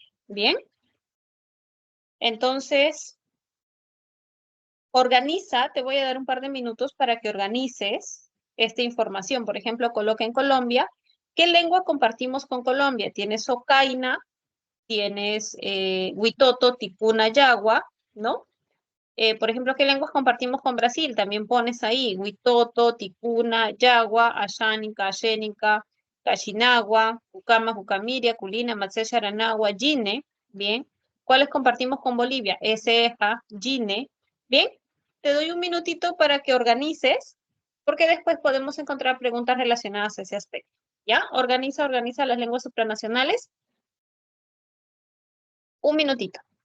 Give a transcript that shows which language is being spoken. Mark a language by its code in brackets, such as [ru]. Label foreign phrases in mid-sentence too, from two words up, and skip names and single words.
[es] Bien, entonces organiza, te voy a dar un par de minutos para que organices esta información. Por ejemplo, coloca en Colombia, ¿qué lengua compartimos con Colombia? Tienes Ocaina, tienes Huitoto, Ticuna, Yagua, ¿no? Por ejemplo, ¿qué lenguas compartimos con Brasil? También pones ahí Huitoto, Ticuna, Yagua, Asháninca, Ashéninca, Caxinagua, Cucama, Cucamiria, Culina, Matzé, Aranagua, Gine, ¿bien? ¿Cuáles compartimos con Bolivia? Eja, Gine, ¿bien? Te doy un minutito para que organices, porque después podemos encontrar preguntas relacionadas a ese aspecto, ¿ya? Organiza las lenguas supranacionales. Un minutito.